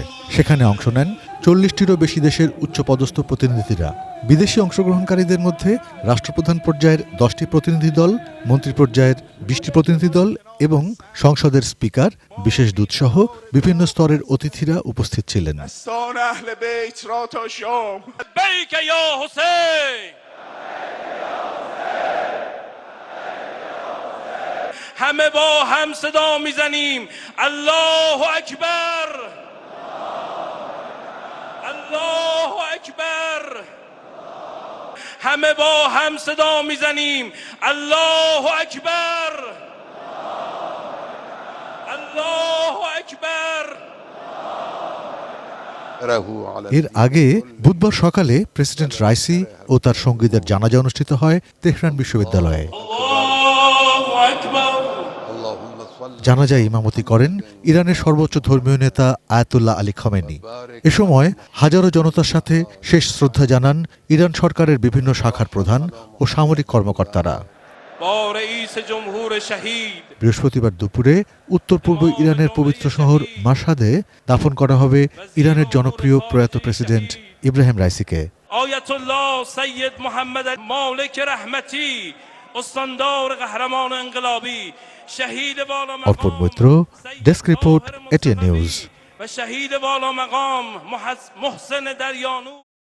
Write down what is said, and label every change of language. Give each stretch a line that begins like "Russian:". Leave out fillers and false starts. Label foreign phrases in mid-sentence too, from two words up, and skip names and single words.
Bangla: সেখানে অংশ নেন ৪০টিরও বেশি দেশের উচ্চপদস্থ প্রতিনিধিরা। বিদেশি অংশগ্রহণকারীদের মধ্যে রাষ্ট্রপ্রধান পর্যায়ের 10টি প্রতিনিধি দল, মন্ত্রী পর্যায়ের 20টি প্রতিনিধি দল এবং সংসদের স্পিকার, বিশেষ দূতসহ বিভিন্ন স্তরের অতিথিরা উপস্থিত ছিলেন।
Persian: همه با هم صدا میزنیم الله اکبر الله اکبر همه با هم صدا میزنیم الله اکبر الله اکبر
Bangla: এর আগে বুধবার সকালে প্রেসিডেন্ট রাইসি ও তার সঙ্গীদের জানাজা অনুষ্ঠিত হয় তেহরান বিশ্ববিদ্যালয়ে। জানাজায় ইমামতি করেন ইরানের সর্বোচ্চ ধর্মীয় নেতা আয়াতুল্লাহ আলী খামেনি। এ সময় হাজারো জনতার সাথে শেষ শ্রদ্ধা জানান ইরান সরকারের বিভিন্ন শাখার প্রধান ও সামরিক কর্মকর্তারা। বৃহস্পতিবার দুপুরে উত্তর পূর্ব ইরানের পবিত্র শহর মাশহাদে দাফন করা হবে ইরানের জনপ্রিয় প্রয়াত প্রেসিডেন্ট ইব্রাহিম রাইসিকে।
Persian: আয়াতুল্লাহ সৈয়দ মুহাম্মদ মালিক রহমতি استاندار قهرمان انقلابی شهید والا
Bangla: অর্পণ মৈত্র, ডেস্ক রিপোর্ট, এটিএন নিউজ।
Persian: و شهید والا مقام محسن دریانو